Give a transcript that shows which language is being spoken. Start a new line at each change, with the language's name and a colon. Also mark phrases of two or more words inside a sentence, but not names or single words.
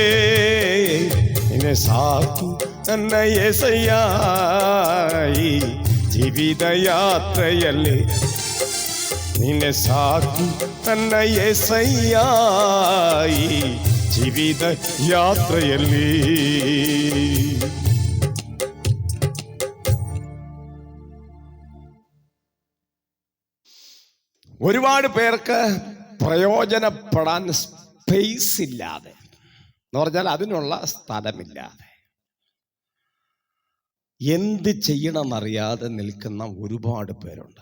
Kannada: ನೀನೇ ಸಾಕು ನನ್ನ యేసయ్య. ಈ ಜೀವಿತ ಯಾತ್ರೆಯಲ್ಲಿ ನೀನೇ ಸಾಕು ನನ್ನ యేసయ్య. ಈ ಜೀವಿತ ಯಾತ್ರೆಯಲ್ಲಿ.
Malayalam: ഒരുപാട് പേർക്ക് പ്രയോജനപ്പെടാൻ സ്പേസ് ഇല്ലാതെ എന്ന് പറഞ്ഞാൽ അതിനുള്ള സ്ഥലമില്ലാതെ എന്ത് ചെയ്യണമെന്നറിയാതെ നിൽക്കുന്ന ഒരുപാട് പേരുണ്ട്.